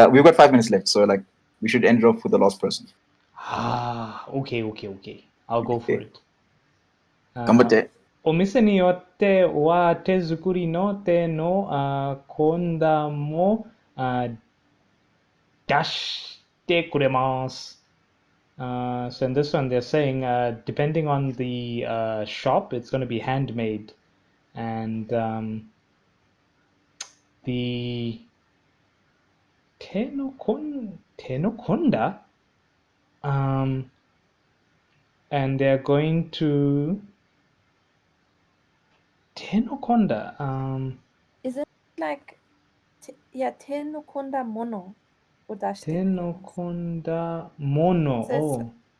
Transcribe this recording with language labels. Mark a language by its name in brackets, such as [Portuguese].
[English] We've got 5 minutes left, so like we should end it off with the last person. Okay. I'll go for it. [Japanese] 頑張って。お店によっては手作りの手の献立も出してくれます. [English] So in this one, they're saying, depending on the shop, it's going to be handmade. And the [Japanese] 手の込んだ? [English] And they're going to [Japanese] 手の込んだ. [English] Is it like, [Japanese] te no konda monoを出してくれます。手の込んだmono. Oh.